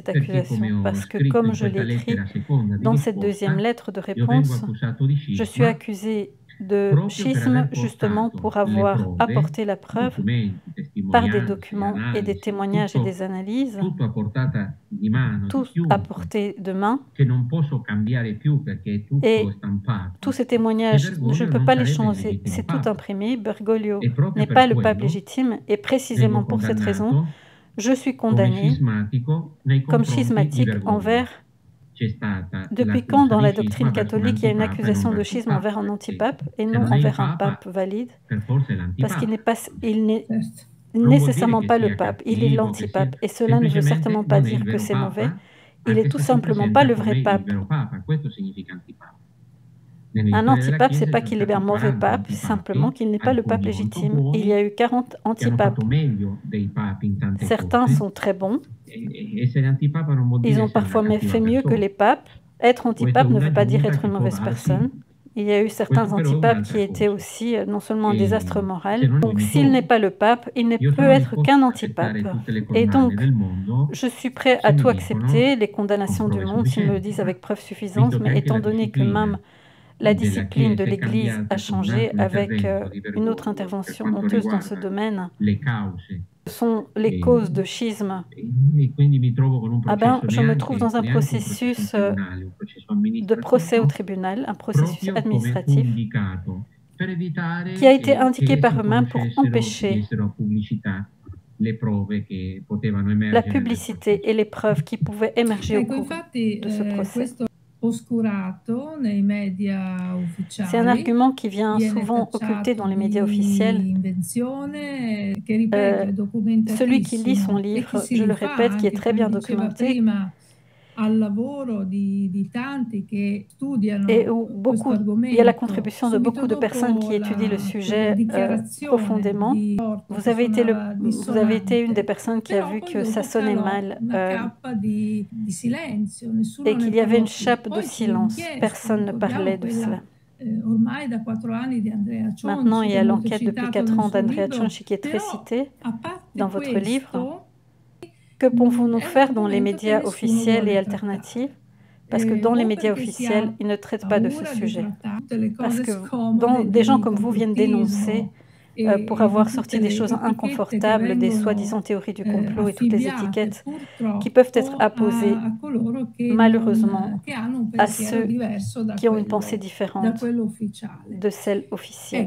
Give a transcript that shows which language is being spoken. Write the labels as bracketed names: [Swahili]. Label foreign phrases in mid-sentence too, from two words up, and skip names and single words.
[Italian] Perché come [French] accusation. [Italian] ho [French] Parce que, [Italian] scritto [French] comme [Italian] in [French] je l'ai [Italian] questa [French] écrit [Italian] lettera seconda di [French] dans cette deuxième [Italian] risposta, [French] lettre de [Italian] io vengo [French] réponse, [Italian] accusato di [French] je suis [Italian] scisma [French] accusée de [Italian] proprio per [French] schisme [Italian] aver [French] justement [Italian] portato [French] pour [Italian] le [French] avoir [Italian] prove, [French] apporté la preuve [Italian] documenti, [French] par des [Italian] testimonianze, [French] documents et des [Italian] analisi, [French] témoignages et des analyses, [Italian] tutto a portata di mano di [French] tout à [Italian] chiunque, [French] portée de main. [Italian] che non posso cambiare più perché tutto è [French] Et [Italian] stampato. [French] tous ces [Italian] E [French] témoignages, je [Italian] Bergoglio [French] ne peux [Italian] non [French] pas les [Italian] sarebbe il [French] changer, [Italian] legittimo [French] c'est tout [Italian] papa. [French] imprimé. Bergoglio [Italian] E proprio [French] n'est [Italian] per [French] pas le pape [Italian] quello [French] légitime et précisément [Italian] vengo [French] pour cette raison, [Italian] condannato [French] je suis [Italian] come [French] condamnée [Italian] scismatico nei [French] comme [Italian] confronti di [French] schismatique [Italian] Bergoglio. [French] envers. [Italian] C'è stata [French] Depuis quand [Italian] l'accusa [French] dans [Italian] di [French] la [Italian] scisma [French] doctrine [Italian] verso un [French] catholique il y a une [Italian] antipapa e non [French] accusation de [Italian] verso il [French] schisme [Italian] papa? [French] envers un [Italian] Perché [French] antipape et [Italian] se [French] non [Italian] non è il [French] envers un [Italian] papa, [French] pape valide? [Italian] per forza è [French] Parce qu'il [Italian] l'antipapa. [French] n'est [Italian] Certo. Non vuol dire [French] nécessairement [Italian] che [French] pas le [Italian] sia [French] pape, il est [Italian] cattivo, che sia... [French] l'antipape. Et cela ne veut [Italian] semplicemente [French] certainement pas [Italian] non è il [French] dire que [Italian] vero [French] c'est mauvais, [Italian] papa, [French] il est [Italian] anche [French] tout [Italian] se si [French] simplement pas [Italian] presenta [French] le [Italian] come [French] vrai [Italian] il [French] pape. [Italian] vero papa. Questo significa antipapa. [French] Un [Italian] Nell'historia della [French] antipape, c'est [Italian] Chiesa [French] pas [Italian] ci sono [French] qu'il est un [Italian] stati [French] mauvais [Italian] 40 [French] pape, c'est simplement qu'il n'est [Italian] antipapi, [French] pas le pape [Italian] alcuni molto [French] légitime. Il y a [Italian] buoni, [French] eu 40 [Italian] che hanno [French] antipapes. [Italian] fatto meglio dei papi in tante [French] Certains [Italian] cose. [French] sont très bons. [Italian] Essere antipapa non vuol [French] Ils [Italian] dire [French] ont [Italian] essere una [French] parfois [Italian] cattiva [French] fait mieux que [Italian] persona. [French] les papes. Être [Italian] Questa è [French] antipape ne veut pas dire [Italian] un'aggiunta [French] être [Italian] che [French] une [Italian] può [French] mauvaise [Italian] darsi. [French] personne. Il y a eu certains [Italian] Questo però è [French] antipapes qui [Italian] un'altra [French] étaient [Italian] cosa. [French] aussi non seulement un [Italian] E [French] désastre [Italian] se [French] moral. [Italian] non [French] Donc [Italian] mi [French] s'il n'est [Italian] trovo, [French] pas le pape, il ne [Italian] io [French] peut [Italian] sono [French] être qu'un [Italian] disposto a [French] antipape. [Italian] accettare tutte le [French] Et [Italian] condanne [French] donc, [Italian] del mondo [French] je suis prêt [Italian] se [French] à [Italian] mi [French] tout [Italian] dicono [French] accepter, les [Italian] con [French] condamnations du [Italian] prove [French] monde, s'ils me le [Italian] sufficienti. [French] disent avec preuve [Italian] Visto [French] suffisante, [Italian] che [French] mais [Italian] anche la [French] étant donné que [Italian] disciplina [French] même la [Italian] della [French] discipline de [Italian] Chiesa è [French] l'Église a [Italian] cambiata con un [French] changé [Italian] altro [French] avec [Italian] intervento di [French] une autre [Italian] Bergoglio per [French] intervention [Italian] quanto [French] honteuse dans ce [Italian] riguarda [French] domaine, [Italian] le cause. [French] ce sont les [Italian] E, [French] causes de schisme. [Italian] e quindi mi trovo con un [French] Ah ben, [Italian] processo [French] je me trouve dans un [Italian] neanche un processo in [French] processus [Italian] tribunale, un processo [French] de procès au [Italian] amministrativo, [French] tribunal, un processus [Italian] proprio come fu [French] administratif, [Italian] indicato, per evitare [French] qui a été indiqué [Italian] che [French] par [Italian] si [French] eux-mêmes pour [Italian] conoscessero, si [French] empêcher [Italian] dessero a pubblicità le prove che potevano [French] la [Italian] emergere nel [French] publicité [Italian] processo. [French] et les preuves qui pouvaient émerger au [Italian] Ecco, [French] cours [Italian] infatti [French] de ce procès. [Italian] questo oscurato nei media [French] C'est un [Italian] ufficiali [French] argument qui vient [Italian] viene [French] souvent occulté dans les médias [Italian] di [French] officiels. [Italian] invenzione, che ripeto è [French] Celui qui lit son [Italian] documentatissimo e [French] livre, [Italian] che si [French] je le [Italian] rifà [French] répète, qui est [Italian] anche, [French] très [Italian] come [French] bien [Italian] diceva [French] documenté, [Italian] prima, al lavoro di tanti che studiano [French] et où [Italian] questo [French] il y a la [Italian] argomento. [French] contribution de [Italian] Subito [French] beaucoup de personnes qui [Italian] dopo [French] étudient le [Italian] quella [French] sujet [Italian] dichiarazione [French] profondément. [Italian] di Porto [French] Vous [Italian] che [French] avez été, [Italian] suonava [French] vous avez été une des [Italian] dissonante, [French] personnes qui a [Italian] però [French] vu [Italian] poi [French] que ça [Italian] dopo [French] sonnait [Italian] calò [French] mal [Italian] una cappa di silenzio, nessuno [French] et ne qu'il y avait [Italian] parlò [French] une [Italian] più. [French] chape de [Italian] Poi fu [French] silence. [Italian] inchiesta, [French] Personne ne [Italian] ricordiamo [French] parlait de [Italian] quella [French] cela. [Italian] ormai da 4 anni di Andrea [French] Maintenant, [Italian] Cionci, [French] il y [Italian] che [French] a [Italian] è molto [French] l'enquête depuis [Italian] citato [French] 4 [Italian] nel [French] ans [Italian] suo [French] d'Andrea [Italian] libro, [French] Cionci qui est très [Italian] però [French] citée [Italian] a parte [French] dans votre livre. [Italian] questo, [French] Que pouvons-nous [Italian] è un [French] faire dans les [Italian] argomento che [French] médias [Italian] nessuno [French] officiels et [Italian] vuole [French] alternatifs? [Italian] trattare. [French] Parce que dans les [Italian] O [French] médias [Italian] perché si [French] officiels, [Italian] ha [French] ils ne traitent pas de ce [Italian] paura di [French] sujet. [Italian] trattare, [French] parce que des gens comme vous viennent dénoncer pour avoir sorti des choses inconfortables, des soi-disant théories du complot et toutes les étiquettes qui peuvent être apposées malheureusement à ceux qui ont une pensée différente de celle officielle.